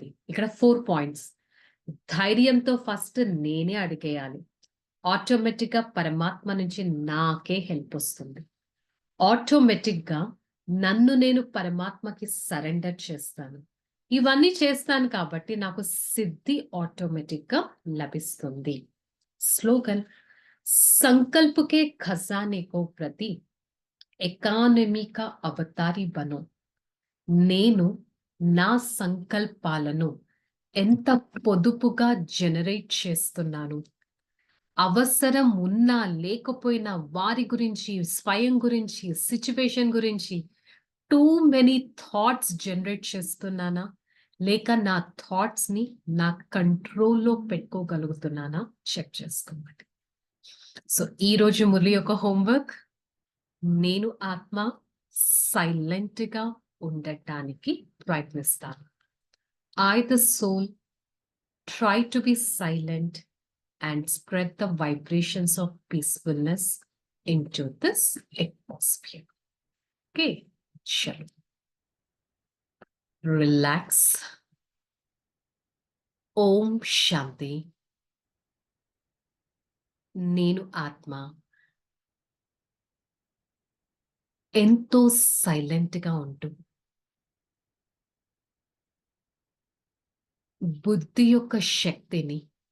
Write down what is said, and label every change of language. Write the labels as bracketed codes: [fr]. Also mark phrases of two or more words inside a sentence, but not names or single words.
[te] ఇక్కడ 4 పాయింట్స్. ధైర్యంతో ఫస్ట్ నేనే అడిగేయాలి. ఆటోమేటిక్గా పరమాత్మ నుంచి నాకే హెల్ప్ వస్తుంది. ఆటోమేటిక్గా నన్ను నేను పరమాత్మకి సరెండర్ చేస్తాను. ఇవన్నీ చేస్తాను కాబట్టి నాకు సిద్ధి ఆటోమేటిక్గా లభిస్తుంది. [hi] स्लोगन संकल्प के खजाने को प्रति एकॉनमी का अवतारी बनो. [te] నేను నా సంకల్పాలను ఎంత పొదుపుగా జనరేట్ చేస్తున్నాను. అవసరం ఉన్నా లేకపోయినా వారి గురించి, స్వయం గురించి, సిచ్యువేషన్ గురించి [en] too many thoughts [te] జనరేట్ చేస్తున్నానా? లేక నా థాట్స్‌ని నా కంట్రోల్‌లో పెట్టుకోగలుగుతున్నానా? చెక్ చేసుకోవాలి. సో, ఈరోజు మురళి యొక్క హోంవర్క్, నేను ఆత్మ సైలెంట్‌గా ఉండటానికి ప్రయత్నిస్తాను. [en] I, the soul, try to be silent and spread the vibrations of peacefulness into this atmosphere. Okay, chalo. Relax. [hi] Om Shanti. [te] నేను ఆత్మ ఎంతో సైలెంట్గా ఉంటూ బుద్ధి యొక్క శక్తిని